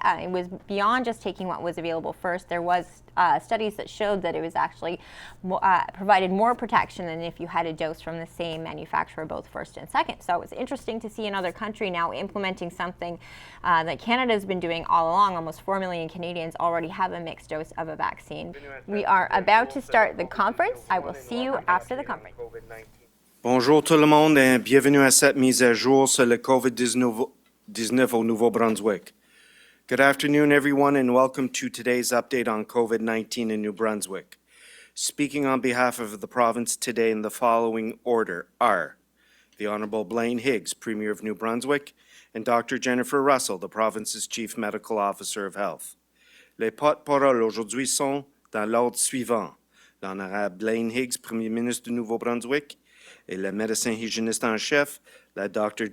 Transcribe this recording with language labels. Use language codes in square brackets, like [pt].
[en] It was beyond just taking what was available first. There was studies that showed that it was actually provided more protection than if you had a dose from the same manufacturer, both first and second. So it's interesting to see another country now implementing something that Canada has been doing all along. Almost 4 million Canadians already have a mixed dose of a vaccine. We are about to start the conference. I will see you after the conference. [fr] Bonjour tout le monde et bienvenue à cette mise à jour sur le COVID-19 au Nouveau-Brunswick. [en] Good afternoon, everyone, and welcome to today's update on COVID-19 in New Brunswick. Speaking on behalf of the province today in the following order are the Honourable Blaine Higgs, Premier of New Brunswick, and Dr. Jennifer Russell, the province's Chief Medical Officer of Health. [fr] Les porte-paroles aujourd'hui sont dans l'ordre suivant: l'Honorable Blaine Higgs, Premier ministre du Nouveau-Brunswick, et le médecin hygiéniste en chef, la Dr.